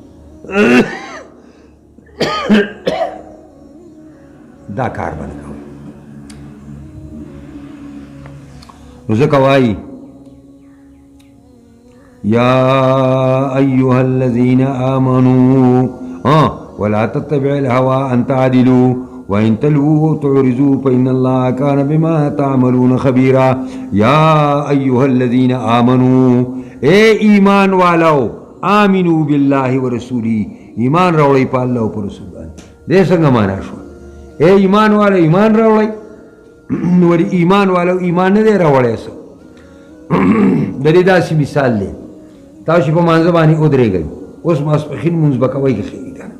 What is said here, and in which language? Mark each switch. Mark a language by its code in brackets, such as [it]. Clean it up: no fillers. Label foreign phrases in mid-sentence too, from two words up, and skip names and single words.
[ps] دا کار به نه کوئ. نو ځکه وایي [ar] یا ایها الذین آمنوا ولا تتبع الهوى ان تعدلوا وان تلووا تعرضوا فإن الله كان بما تعملون خبيرا. یا ایها الذین آمنوا، [ur] اے ایمان والو، [ar] آمنوا بالله ورسوله، [ps] ایمان راوړئ په الله او په رسول باندې. دې څنګه معنا شو؟ [ur] اے ایمان والو [ps] ایمان راوړئ، نو ولې ایمان والو ایمان نه دی راوړی؟ څه د دې داسې مثال دی، تاسو په مانځه باندې ودرېږئ، اوس ماسپښین مونځ به کوئ که ښه که نه.